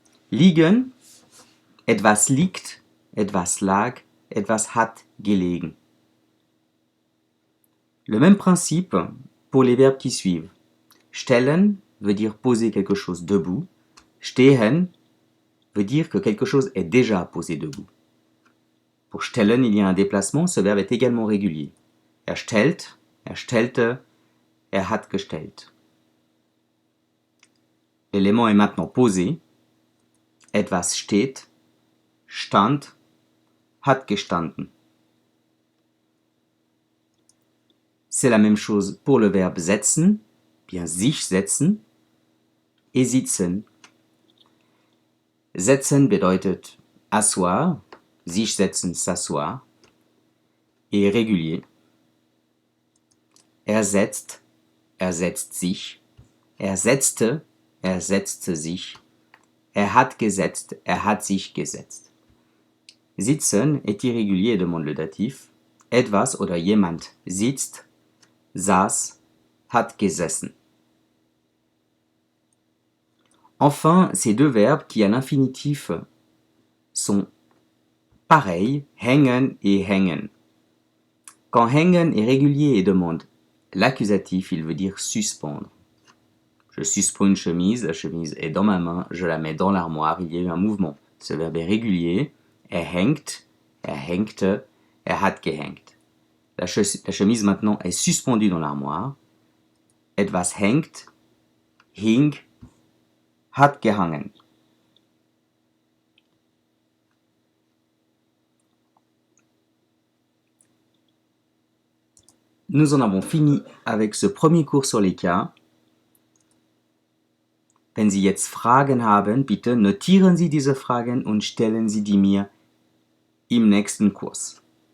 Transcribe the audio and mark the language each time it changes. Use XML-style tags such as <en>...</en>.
<de>Liegen, etwas liegt, etwas lag, etwas hat gelegen.</de> <fr>Le même principe pour les verbes qui suivent. Stellen veut dire poser quelque chose debout. Stehen veut dire que quelque chose est déjà posé debout. Pour stellen, il y a un déplacement, ce verbe est également régulier.</fr> <de>Stellt, stellte, hat gestellt.</de> <fr>L'élément est maintenant posé.</fr> <de>Etwas steht, stand, hat gestanden.</de> <fr>C'est la même chose pour le verbe setzen, bien sich setzen, et sitzen.</fr> <de>Setzen bedeutet</de> <fr>asseoir, sich setzen, s'asseoir, et régulier.</fr> <de>Setzt sich, setzte sich, hat gesetzt, hat sich gesetzt.</de> <fr>Sitzen est irrégulier et demande le datif.</fr> <de>Etwas oder jemand sitzt, saß, hat gesessen.</de> <fr>Enfin, ces deux verbes qui à l'infinitif sont pareils, hängen et hängen. Quand hängen est régulier et demande l'accusatif, il veut dire suspendre. Je suspends une chemise, la chemise est dans ma main, je la mets dans l'armoire, il y a eu un mouvement. Ce verbe est régulier.</fr> <de>Hängt, hängte, hat gehängt.</de> <fr>La chemise maintenant est suspendue dans l'armoire.</fr> <de>Etwas hängt, hing, hat gehangen.</de> <fr>Nous en avons fini avec ce premier cours sur les cas.</fr> <de>Wenn Sie jetzt Fragen haben, bitte notieren Sie diese Fragen und stellen Sie die mir im nächsten Kurs.</de>